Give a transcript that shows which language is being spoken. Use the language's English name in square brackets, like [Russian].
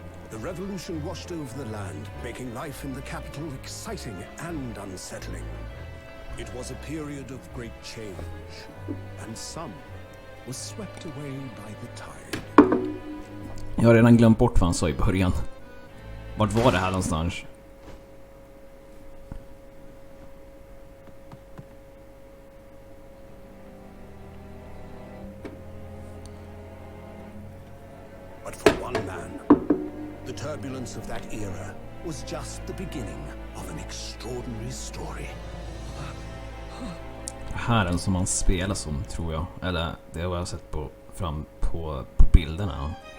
[English] The revolution washed over the land, making life in the capital exciting and unsettling. It was a period of great change, and some was swept away by the tide. [Swedish] Jag har redan glömt bort vad han sa i början. Vart var det här någonstans? [English] But for one man, the turbulence of that era was just the beginning of an extraordinary story. [Swedish] Det här är en som man spelar som, tror jag. Eller det har jag sett på bilderna.